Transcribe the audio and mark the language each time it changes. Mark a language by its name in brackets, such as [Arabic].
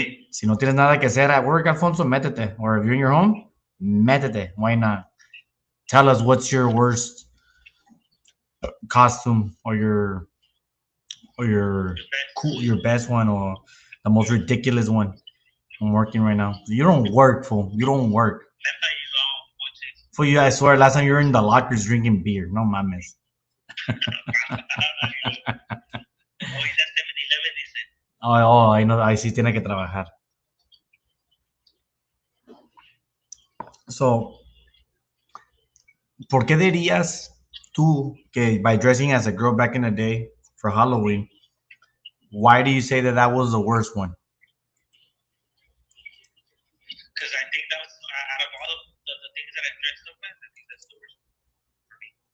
[Spanish] Si no tienes nada que hacer [English] at work, [Spanish] Alfonso, métete. [English] Or if you're in your home, [Spanish] métete. [English] Why not? Tell us what's your worst costume or your your best one or the most ridiculous one. I'm working right now. You don't work, fool. You don't work. Neta, you don't, Ponchis. For you, I swear, last time you were in the lockers drinking beer. [Spanish] No mames. Hoy [English] that's [Spanish] 7-Eleven, dice. Oh, ahí, no, ahí sí tiene que trabajar. [English] So, [Spanish] ¿por qué dirías tú que [English] by dressing as a girl back in the day for Halloween, why do you say that that was the worst one? Because I think that was out of all the things that I dressed up as, I think that's the worst for me.